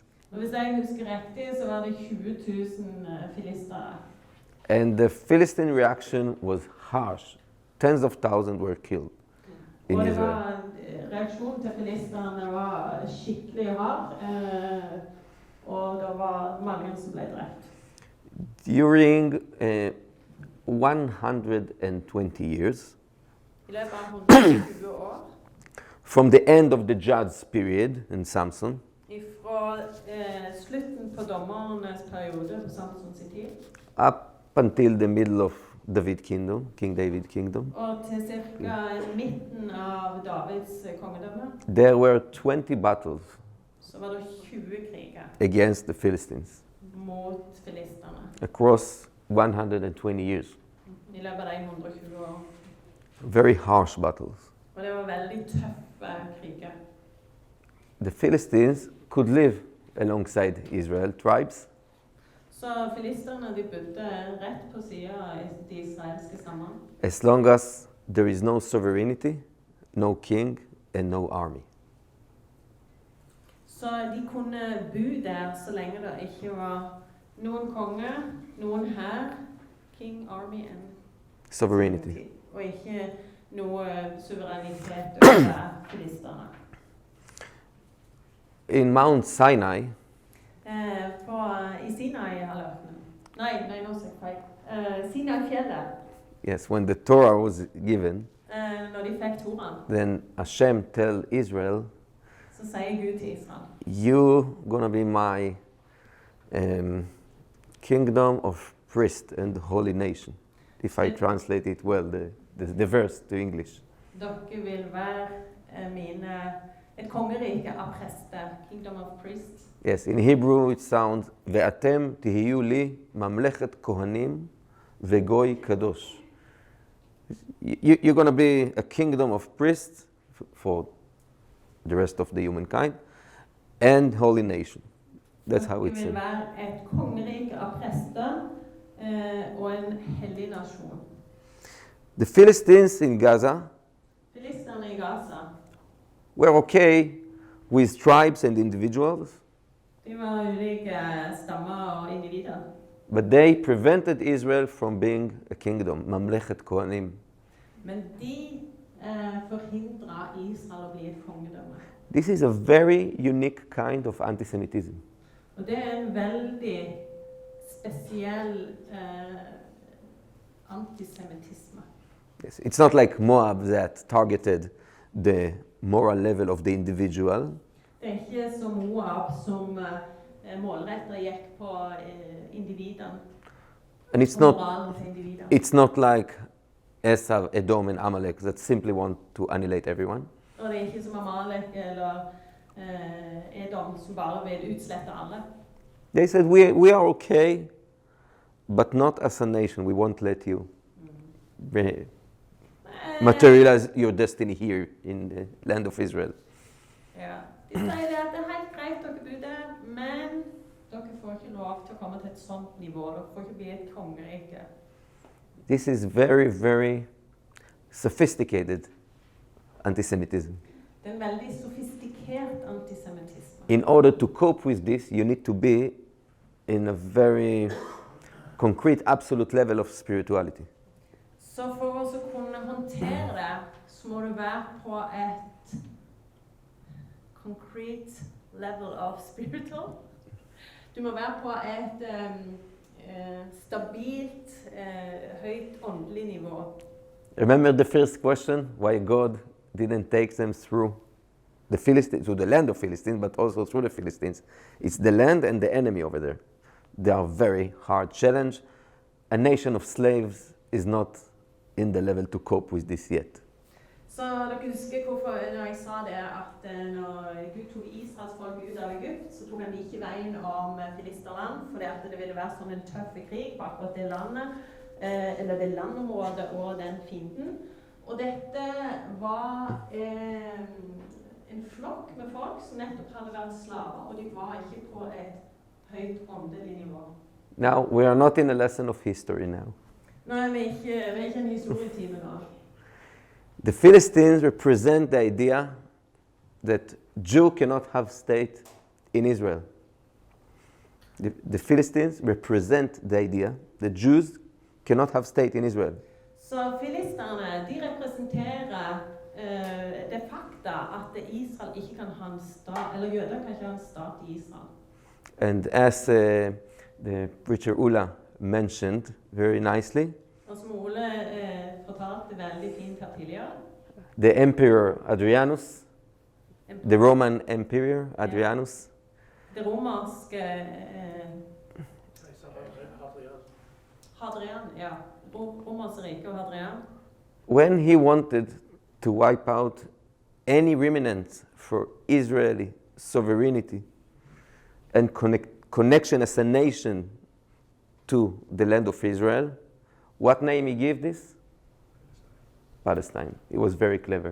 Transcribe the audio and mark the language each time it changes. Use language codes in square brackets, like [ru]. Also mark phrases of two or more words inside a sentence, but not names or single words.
[no] Og hvis jeg husker riktig, så var det 20,000 filistere. [en] And the Philistine reaction was harsh. Tens of thousands were killed in [no] Og det Israel. var, reaksjonen til filisterne var skikkelig hard, og det var mange som ble drept. [en] During 120 years, [no] I løpet av 120 år, [en] from the end of the judge's period in Samson, [no] fra slutten på dommernes periode på Samsons tid, [en] up until the middle of David kingdom, King David kingdom, [no] og til cirka midten av Davids kongedømme, [en] there were 20 battles [no] så var det 20 kriger [en] against the Philistines [no] mot filisterne. [en] across 120 years. [no] I løpet av de 120 år. [en] Very harsh battles. [no] Og det var veldig tøffe kriger. [en] The Philistines could live alongside Israel tribes, [no] Så filisterne de bodde rett på siden av de israelske stammene. [en] as long as there is no sovereignty, no king, and no army. [no] Så de kunne bo der så lenge det ikke var noen konge, noen hær, [en] king, army and Sovereignty. [no] og ikke noe suverenitet over filisterne. [en] In Mount Sinai, [no] I Sinai-halvøya. Nei, nå sier jeg feil. Sinai-fjellet, [en] yes, when the Torah was given, [no] når de fikk Toraen, [en] then Hashem tell Israel, [no] så sier Gud til Israel, [en] "You're gonna be my kingdom of priest and holy nation." If I translate it well, the verse to English. [no] dere vil være et kongerike av prester, [en] kingdom of priests. Yes, in Hebrew it sounds [he] "ואתם תהיו לי ממלכת כהנים וגוי קדוש." [en] You're going to be a kingdom of priests for the rest of the humankind and holy nation. That's how [no] Dere [en] it's [no] vil [en] said. [no] være et kongerike av prester og en hellig nasjon. [en] The Philistines in Gaza [no] Filisterne i Gaza, [en] were okay with tribes and individuals, [no] de var ulike stammer og individer. [en] but they prevented Israel from being a kingdom, [he] ממלכת כהנים. [no] Men de forhindret Israel å bli et kongedømme. [en] This is a very unique kind of anti-Semitism. [no] Og det er en veldig spesiell antisemittisme. [en] Yes. It's not like Moab that targeted the moral level of the individual. [no] Det er ikke som Moab som målrettet gikk på individene. [en] And it's [no] og [en] not, [no] moralen til individene. [en] it's not like Esau, Edom, and Amalek that simply want to annihilate everyone. [no] Og det er ikke som Amalek eller Edom som bare vil utslette alle. [en] They said, we are okay, but not as a nation. We won't let you materialize your destiny here in the land of Israel. [no] Ja. De sier det at det er helt greit dere bor der, men dere får ikke lov til å komme til et sånt nivå. Dere får ikke bli et kongerike. [en] This is very, very sophisticated anti-Semitism. [no] Det er en veldig sofistikert antisemittisme. [en] In order to cope with this, you need to be in a very concrete, absolute level of spirituality. [no] Så for å kunne håndtere det, så må du være på et [en] concrete level of spiritual. [no] Du må være på et stabilt, høyt åndelig nivå. [en] Remember the first question, why God didn't take them through the Philistines, to the land of Philistines, but also through the Philistines. It's the land and the enemy over there. They are very hard challenge. A nation of slaves is not in the level to cope with this yet. [no] Så dere husker hvorfor når jeg sa det at når Gud tok Israels folk ut av Egypt, så tok han de ikke veien om Filisterland, fordi at det ville være sånn en tøff krig på akkurat det landet, eller det landområdet og den fienden. Og dette var en flokk med folk som nettopp hadde vært slaver, og de var ikke på et høyt åndelig nivå. [en] Now, we are not in a lesson of history now. [no] Nå er vi ikke en historietime nå. [en] The Philistines represent the idea that Jew cannot have state in Israel. The Philistines represent the idea that Jews cannot have state in Israel. [no] Så filisterne, de representerer det fakta at Israel ikke kan ha en stat, eller jøder kan ikke ha en stat i Israel. [en] And as the preacher Ulla mentioned very nicely, [no] Og som Ole fortalte veldig fint her tidligere, [en] the Emperor Adrianus, the Roman Emperor Adrianus, [no] det romerske Hadrian, ja, romerske rike og Hadrian, [en] when he wanted to wipe out any remnants for Israeli sovereignty and connection as a nation to the land of Israel, what name he gave this? Palestine. He was very clever.